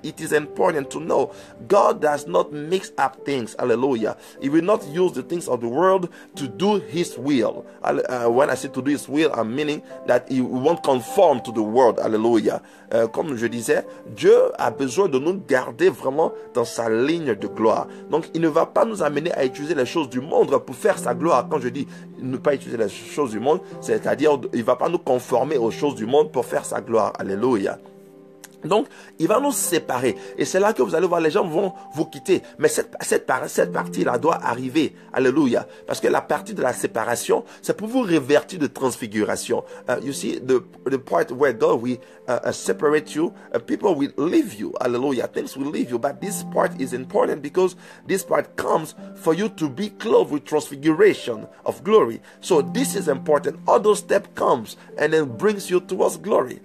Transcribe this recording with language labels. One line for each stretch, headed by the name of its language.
English: It is important to know God does not mix up things. Hallelujah. He will not use the things of the world to do His will. When I say to do His will, I'm meaning that He won't conform to the world. Hallelujah.
French: Comme je disais, Dieu a besoin de nous garder vraiment dans sa ligne de gloire. Donc, il ne va pas nous amener à utiliser les choses du monde pour faire sa gloire. Quand je dis ne pas utiliser les choses du monde, c'est-à-dire il ne va pas nous conformer aux choses du monde pour faire sa gloire. Alléluia. Donc, il va nous séparer. Et c'est là que vous allez voir, les gens vont vous quitter. Mais cette partie-là doit arriver. Alléluia. Parce que la partie de la séparation, c'est pour vous révertir de transfiguration.
English: You see, the part where God will separate you, people will leave you. Hallelujah. Things will leave you. But this part is important because this part comes for you to be clothed with transfiguration of glory. So this is important. All those steps comes and then brings you towards glory.